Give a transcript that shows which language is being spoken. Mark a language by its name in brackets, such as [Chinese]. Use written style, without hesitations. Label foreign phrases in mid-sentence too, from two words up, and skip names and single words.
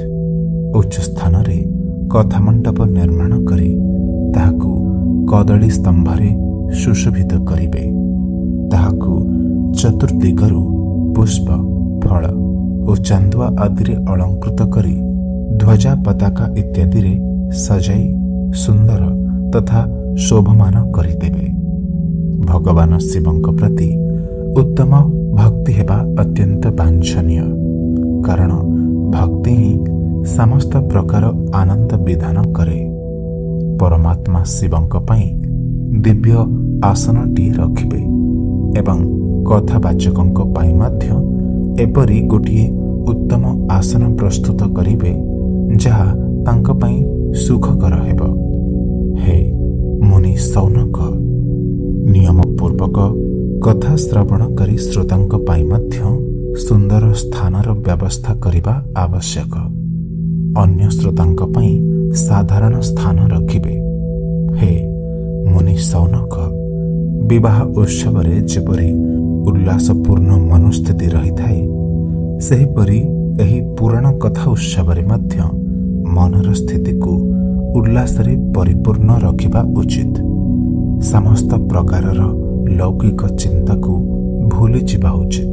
[Odia] ଉଚ୍ଚ ସ୍ଥାନ ରେ କଥା ମଣ୍ଡପ ନିର୍ମାଣ କରି ତାହାକୁ କଦଳୀ ସ୍ତମ୍ଭରେ ସୁଶୋଭିତ କରିବେ। ତାହାକୁ ଚତୁର୍ଦ୍ଦିଗରୁ ପୁଷ୍ପ, ଫଳ ଓ ଚାନ୍ଦୁଆ ଆଦି ଅଳଙ୍କୃତ କରି ଧ୍ୱଜା, ପତାକା ଇତ୍ୟାଦି ରେ ସଜାଇ ସୁନ୍ଦର ତଥା ଶୋଭମାନ କରିଦେବେ। ଭଗବାନ ଶିବଙ୍କ ପ୍ରତି ଉତ୍ତମ ଭକ୍ତି ହେବା ଅତ୍ୟନ୍ତ ବାଞ୍ଛନୀୟ, କାରଣ ଭକ୍ତି ହିଁ ସମସ୍ତ ପ୍ରକାର ଆନନ୍ଦ ବିଧାନ କରେ। ପରମାତ୍ମା ଶିବଙ୍କ ପାଇଁ ଦିବ୍ୟ ଆସନଟି ରଖିବେ ଏବଂ କଥାବାଚକଙ୍କ ପାଇଁ ମଧ୍ୟ ଏପରି ଗୋଟିଏ ଉତ୍ତମ ଆସନ ପ୍ରସ୍ତୁତ କରିବେ ଯାହା ତାଙ୍କ ପାଇଁ ସୁଖକର ହେବ। ହେ ମୁନି ଶୌନକ, ନିୟମ ପୂର୍ବକ କଥା ଶ୍ରବଣ କରି ଶ୍ରୋତାଙ୍କ ପାଇଁ ମଧ୍ୟ ସୁନ୍ଦର ସ୍ଥାନର ବ୍ୟବସ୍ଥା କରିବା ଆବଶ୍ୟକ। ଅନ୍ୟ ଶ୍ରୋତାଙ୍କ ପାଇଁ ସାଧାରଣ ସ୍ଥାନ ରଖିବେ। ହେ ମୁନି ଶୌନକ, ବିବାହ ଉତ୍ସବରେ ଯେପରି ଉଲ୍ଲାସପୂର୍ଣ୍ଣ ମନୋସ୍ଥିତି ରହିଥାଏ, ସେହିପରି ଏହି ପୁରାଣ କଥା ଉତ୍ସବରେ ମଧ୍ୟ ମନର ସ୍ଥିତିକୁ ଉଲ୍ଲାସରେ ପରିପୂର୍ଣ୍ଣ ରଖିବା ଉଚିତ। ସମସ୍ତ ପ୍ରକାରର ଲୌକିକ ଚିନ୍ତାକୁ ଭୁଲିଯିବା ଉଚିତ।